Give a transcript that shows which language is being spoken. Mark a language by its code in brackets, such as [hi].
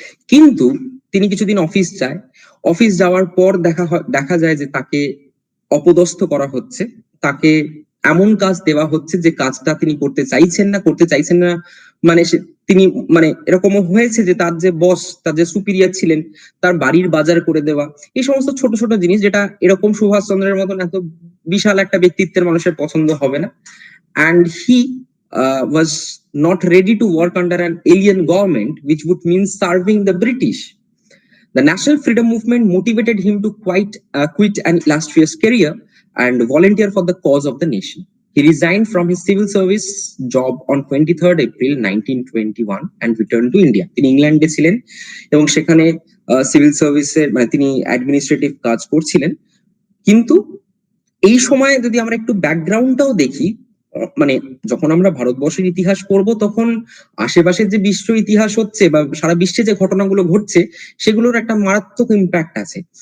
[bn] কিন্তু তিনি কিছুদিন অফিস যাওয়ার পর দেখা যায় যে তাকে অপদস্থ করা হচ্ছে, তাকে এমন কাজ দেওয়া হচ্ছে যে কাজটা তিনি করতে চাইছেন না, মানে তিনি মানে এরকমও হয়েছে যে তার যে বস, তার যে সুপিরিয়র ছিলেন, তার বাড়ির বাজার করে দেওয়া, এই সমস্ত ছোট ছোট জিনিস যেটা এরকম সুভাষচন্দ্রের মতন এত বিশাল একটা ব্যক্তিত্বের মানুষের পছন্দ হবে না। [en] and he was not ready to work under an alien government, which would mean serving the British. The National Freedom Movement motivated him to quit an illustrious career and volunteer for the cause of the nation. He resigned from his civil service job on 23rd April 1921 and returned to India. [bn] তিনি ইংল্যান্ডে ছিলেন এবং সেখানে civil সার্ভিসের মানে তিনি administrative কাজ করছিলেন। কিন্তু এই সময়ে যদি আমরা একটু ব্যাকগ্রাউন্ডটাও দেখি, মানে যখন আমরা ভারতবর্ষের ইতিহাস পড়বো তখন আশেপাশের যে বিশ্ব ইতিহাস হচ্ছে বা সারা বিশ্বে যে ঘটনাগুলো ঘটছে সেগুলোর একটা মারাত্মক ইম্প্যাক্ট আছে।